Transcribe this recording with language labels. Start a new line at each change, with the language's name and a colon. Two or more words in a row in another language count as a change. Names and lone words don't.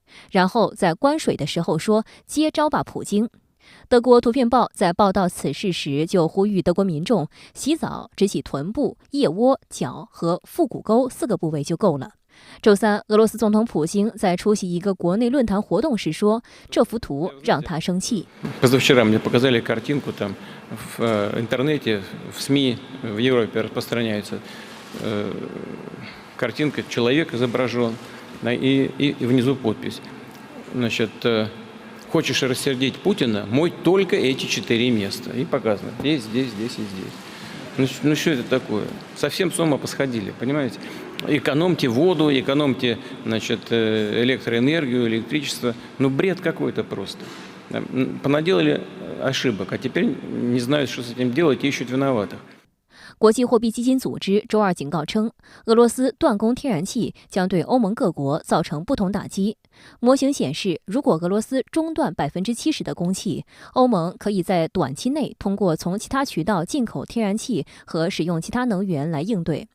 Chinese: 然后在关水的时候说：“接招吧，普京。” 德国图片报在报道此事时就呼吁德国民众洗澡只洗臀部、腋窝、脚和腹股沟4个部位就够了。周3，俄罗斯总统普京在出席一个国内论坛活动时说，这幅图让他生气。
Russian: Позавчера мне показали картинку, там в интернете, в СМИ в Европе распространяется картинка, человек изображен, и внизу подпись. Значит, хочешь рассердить Путина, мой только эти 4 места. И показано. Здесь, здесь, здесь и здесь. Ну что это такое? Совсем с ума посходили, понимаете? Экономьте воду, экономьте, значит, электроэнергию, электричество. Ну бред какой-то просто. Понаделали ошибок, а теперь не знают, что с этим делать, и ищут виноватых.
Chinese: 国际货币基金组织周2警告称，俄罗斯断供天然气将对欧盟各国造成不同打击。模型显示，如果俄罗斯中断70%的供气，欧盟可以在短期内通过从其他渠道进口天然气和使用其他能源来应对。